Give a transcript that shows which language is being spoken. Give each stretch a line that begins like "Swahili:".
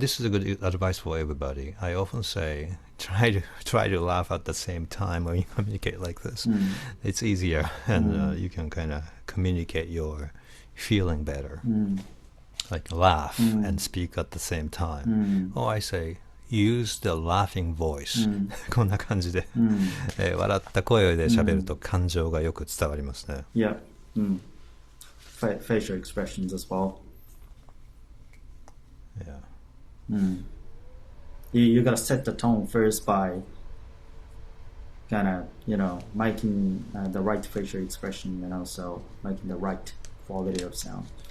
English: This is a good advice for everybody. I often say, try to laugh at the same time when you communicate like this. It's easier, and you can kind of communicate your feeling better. Like laugh and speak at the same time. Or I say, use the laughing voice.
Japanese: こんな感じで、笑った声で喋ると感情がよく伝わりますね。
English: Yeah. Facial expressions as well. Yeah. You gotta set the tone first by kind of, making the right facial expression and also making the right quality of sound.